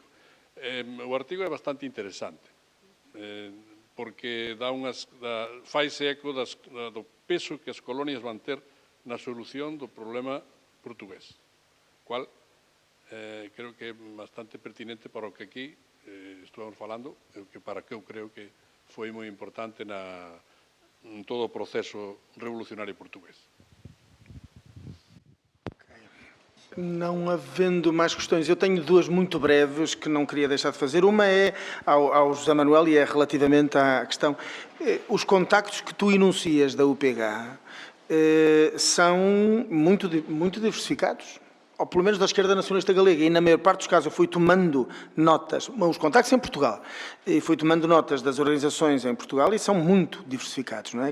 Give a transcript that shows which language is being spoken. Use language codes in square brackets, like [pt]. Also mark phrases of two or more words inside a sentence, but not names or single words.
[gl] O artigo é bastante interesante, porque faise eco do peso que as colonias van ter na solución do problema portugués, cual creo que é bastante pertinente para o que aquí estuvamos falando, para que eu creo que foi moi importante en todo o proceso revolucionario portugués. [pt] Não havendo mais questões, eu tenho duas muito breves que não queria deixar de fazer. Uma é ao José Manuel e é relativamente à questão. Os contactos que tu enuncias da UPH são muito diversificados, ou pelo menos da esquerda nacionalista galega, e na maior parte dos casos eu fui tomando notas, os contactos em Portugal, e fui tomando notas das organizações em Portugal e são muito diversificados, não é?